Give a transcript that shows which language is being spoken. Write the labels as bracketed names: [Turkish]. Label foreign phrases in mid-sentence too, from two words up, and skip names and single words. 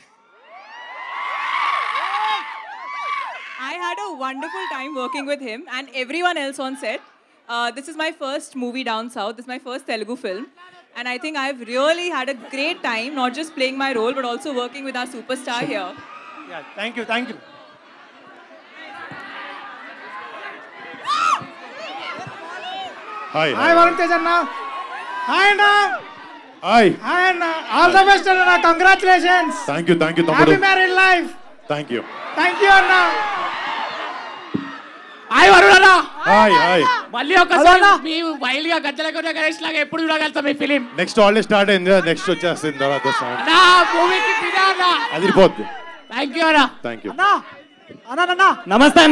[English] I had a wonderful time working with him and everyone else on set. This is my first movie down south. This is my first Telugu film. And I think I've really had a great time, not just playing my role, but also working with our superstar here. Yeah, thank you. Hi. Hi, Varun Tej Anna. Hi, Anna. Hi. Hi, Anna. All the best, Anna. Congratulations. Thank you, తమ్ముడు. Happy married life. Thank you, Anna. [Telugu] హాయ్ వరుణ్ అన్న. హాయ్. మళ్ళీ ఒకసారి మీ వైల్డ్ గా గజ్జల గణేష్ లాగా ఎప్పుడు చూడగలుగుతాం ఈ ఫిలిం? [English] next already start [Telugu] అయింది, నెక్స్ట్ వచ్చేస్తుంది తర్వాత సాంగ్. నా మూవీకి ఫిదా అన్న. అదిరిపోద్ది. [English] thank you అన్న. thank you. [Telugu] అన్న నమస్తే అన్న.